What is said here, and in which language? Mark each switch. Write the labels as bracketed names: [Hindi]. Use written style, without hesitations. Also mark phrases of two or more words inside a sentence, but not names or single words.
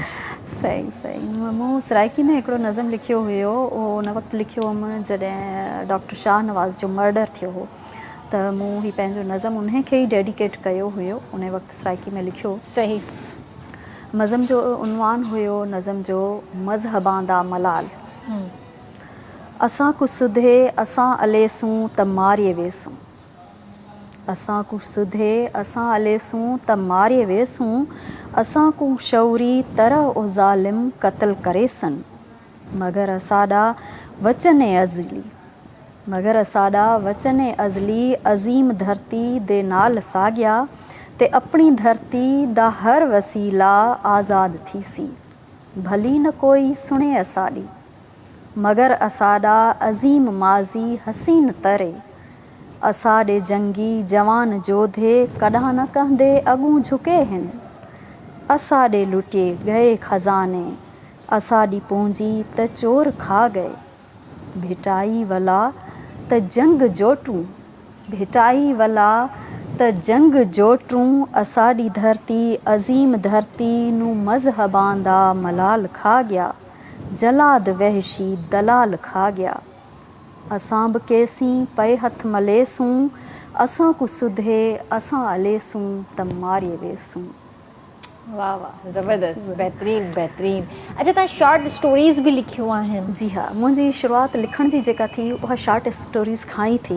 [Sindhi] सही सही मूं सराइकी में हिकिड़ो नज़म लिखियो हुयो उहो उन वक़्तु लिखियो हुअमि जॾहिं डॉक्टर शाह नवाज़ जो मर्डर थियो हो त मूं ही पंहिंजो नज़म उन्हीअ खे ई डेडिकेट कयो हुयो उन वक़्तु सराइकी में लिखियो सही नज़म जो उनवान हुयो नज़म जो [Saraiki] मज़हबां दा मलाल असां को सुधे असां अलेसूं त मारे वेसूं असां को सुधे असां अलेसूं त मारे वेसूं असां को शौरी तरह ओ ज़ालिम क़त्ल करे सन मगर असाडा वचन अज़ली मगर असाडा वचन अज़ली अज़ीम धरती दे नाल साॻिया ते अपनी धरती दा हर वसीला आज़ाद थी सी भली न कोई सुणे असाडी मगर असाडा अज़ीम माज़ी हसीन तरे असाडे जंगी जवान जोधे कॾहिं न कहंदे अॻूं झुके हिन असाडे लुटे गए खज़ाने असाडी पूंजी त चोर खा गए भिटाई वला त जंग जोटूं भिटाई वला त जंग जोटूं असाडी धरती अज़ीम धरती नू मज़हबां दा मलाल खा गया जलाद वहशी दलाल खा गया असां बि केसीं पए हथ मलेसूं असां को सुधे असां अलेसूं त मारे वेसूं [Sindhi] वाह वाह ज़बरदस्त बहितरीनु बहितरीनु अच्छा तव्हां [English] short stories [Sindhi] बि लिखियूं आहिनि जी हाँ मुंहिंजी शुरूआति लिखण जी जेका थी उहा [English] short stories [Sindhi] खां ई थी